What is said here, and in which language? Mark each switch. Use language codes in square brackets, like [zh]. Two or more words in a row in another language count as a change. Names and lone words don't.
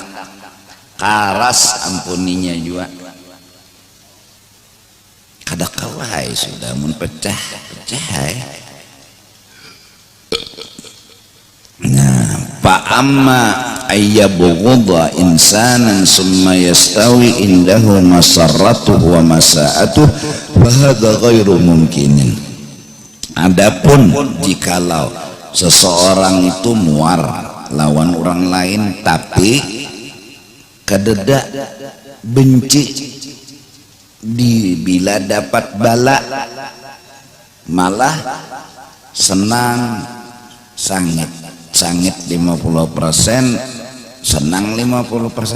[bjn] Karas ampuninya juga. Kada kawai sudah mun pecah ya. [ar] Nah, فأما أن يبغض إنسانا ثم يستوي عنده مسرته ومساءته فهذا غير ممكن. [bjn] Adapun jikalau seseorang itu muar lawan orang lain tapi kadeda benci, bila dapat bala malah senang, sangit 50%, senang 50%.